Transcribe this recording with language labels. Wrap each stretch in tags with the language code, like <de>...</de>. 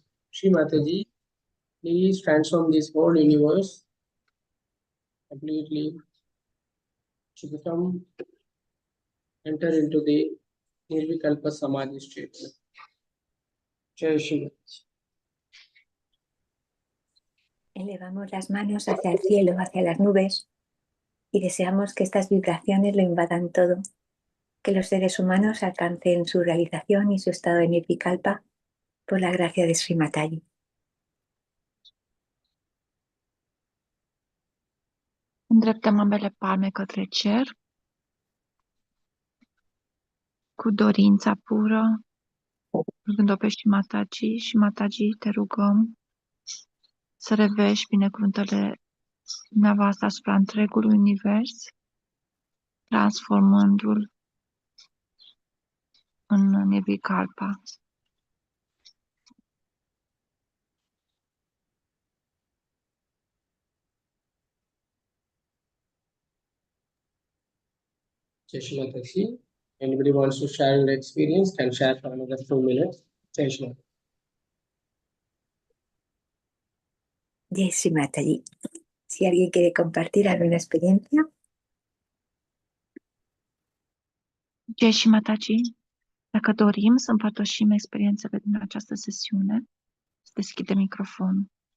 <en>Shri Mataji, please transform this whole universe completely to become, enter into the Nirvikalpa Samadhi state.</en> <hi>Jai Shri Mataji.</hi> <es>Elevamos las manos hacia el cielo, hacia las nubes, y deseamos que estas vibraciones lo invadan todo, que los seres humanos alcancen su realización y su estado de Nirvikalpa por la gracia de Sri Mataji.</es> <ro>Îndreptăm ambele palme către cer, cu dorința pură, rugând-o pe și Mataji. Și Mataji, te rugăm să revești binecuvântările dumneavoastră asupra întregului univers, transformându-l în Nirvikalpa.</ro> <hi>Jai Shri Mataji.</hi> <en>Anybody wants to share your experience can share for another 2 minutes.</en> <hi>Jai Shri Mataji. Jai Sri Mataji.</hi> <es>Si alguien quiere compartir alguna experiencia.</es> <ro>Jai și Mataji, dacă dorim să împărtășim experiențele din această sesiune, să deschidem microfonul.</ro>